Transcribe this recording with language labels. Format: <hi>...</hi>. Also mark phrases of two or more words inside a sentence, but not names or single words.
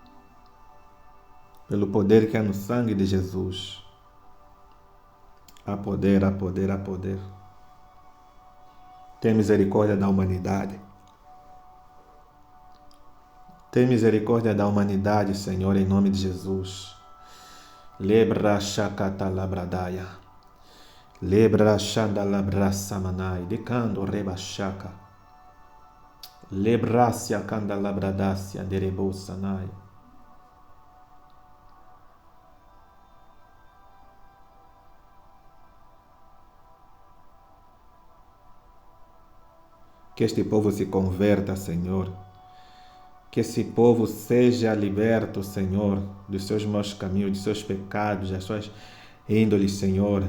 <pt>Pelo poder que há no sangue de Jesus. Há poder, há poder, há poder. Tem misericórdia da humanidade. Tem misericórdia da humanidade, Senhor, em nome de Jesus. Lebra shakata labradaya. Lebra shanda labra samanai. Decando reba shaka. Lebrasia kanda labradasia derebo sanai. Que este povo se converta, Senhor. Que esse povo seja liberto, Senhor, dos seus maus caminhos, dos seus pecados, das suas índoles, Senhor.</pt>